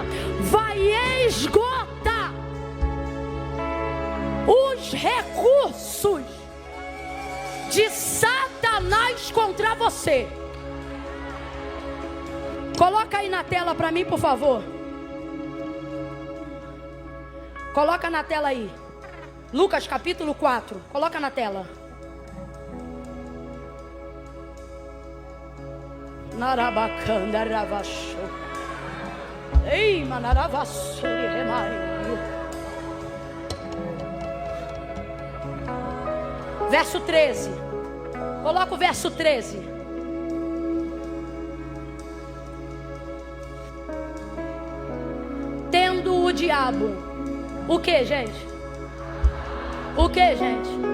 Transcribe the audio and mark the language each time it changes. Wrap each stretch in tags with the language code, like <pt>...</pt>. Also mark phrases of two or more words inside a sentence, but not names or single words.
<pt>Vai esgotar os recursos de Satanás contra você. Coloca aí na tela para mim, por favor. Coloca na tela aí. Lucas capítulo 4. Coloca na tela. Narabacanda ravachou. Ei, manaravassuri remaio. Verso 13. Coloca o verso 13. Tendo o diabo. O que, gente? O que, gente?</pt>